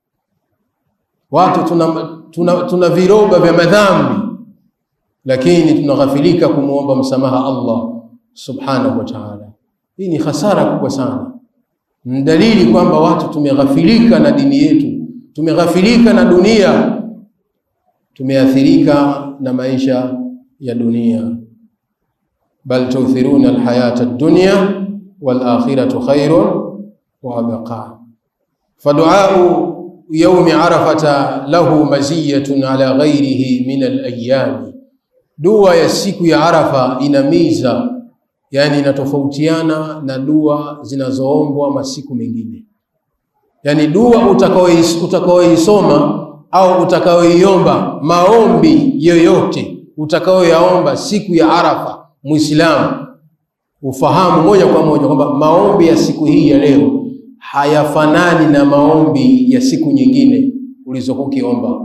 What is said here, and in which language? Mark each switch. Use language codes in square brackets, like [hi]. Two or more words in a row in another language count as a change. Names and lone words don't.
[sw] Watu tuna viroba vya madhambi, lakini tunaghafilika kumuomba msamaha Allah [ar] سبحانه وتعالى. [sw] Hii ni hasara kubwa sana. Ni dalili kwamba watu tumeghafilika na dini yetu, tumeghafilika na dunia, tumeathirika na maisha ya dunia. [ar] بل تؤثرون الحياة الدنيا والآخرة خير وأبقى. فدعاء يوم عرفة له مزية على غيره من الأيام. [sw] Dua ya siku ya Arafa ina miza, yani inatofautiana na dua zinazoombwa masiku mengine. Yani dua utakaoisoma au utakaoiomba, maombi yoyote utakaoyaomba siku ya Arafa, Muislamu ufahamu moja kwa moja kwamba maombi ya siku hii ya leo hayafanani na maombi ya siku nyingine ulizokuwa ukiomba.